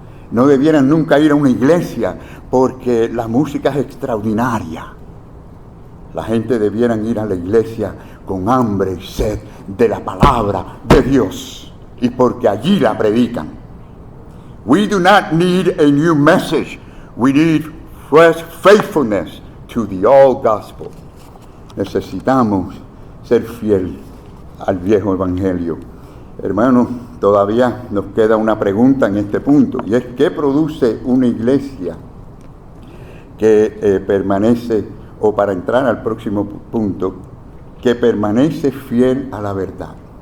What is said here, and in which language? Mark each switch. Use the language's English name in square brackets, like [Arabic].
[Spanish] No debieran nunca ir a una iglesia porque la música es extraordinaria. La gente debieran ir a la iglesia con hambre y sed de la palabra de Dios y porque allí la predican. [English] We do not need a new message. We need fresh faithfulness to the old gospel. [Spanish] Necesitamos ser fiel al viejo evangelio. Hermanos, todavía nos queda una pregunta en este punto, y es ¿qué produce una iglesia que permanece, o para entrar al próximo punto, que permanece fiel a la verdad?